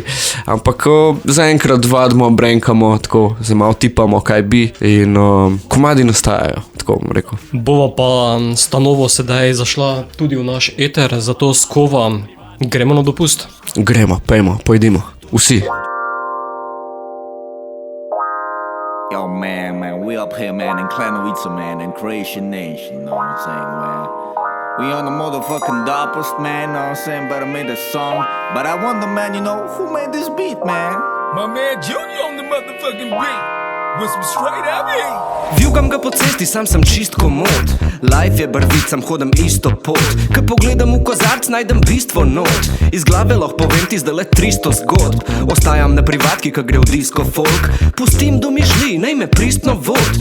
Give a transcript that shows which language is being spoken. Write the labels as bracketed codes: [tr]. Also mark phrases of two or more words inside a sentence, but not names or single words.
[sl] Ampak zaenkrat vadimo, brenkamo, tako, zdaj malo tipamo, kaj bi. In komadi nastajajo, tako bom rekel. Bova pa stanovo sedaj zašla tudi v naš eter, zato Skova, gremo na dopust? Gremo, pojdimo, vsi. [en] Yo, man, we up here, man, in Klanovica, man, in Croatian Nation, know what I'm saying, man? We on the motherfucking dopest, man, know what I'm saying, but I made a song. But I wonder, man, who made this beat, man? My man Junior on the motherfucking beat. With some straight up heat. [sl] Vjugam ga po cesti, sam sem čist komod. Life je barvit, sam hodam isto pot. Ko pogledam v kozarc, najdem bistvo not. Iz glave lahko povem ti zdaj le 300 zgodb. Ostajam na privatki, ko gre v disco folk. Pustim domišlji, naj me pristno vod.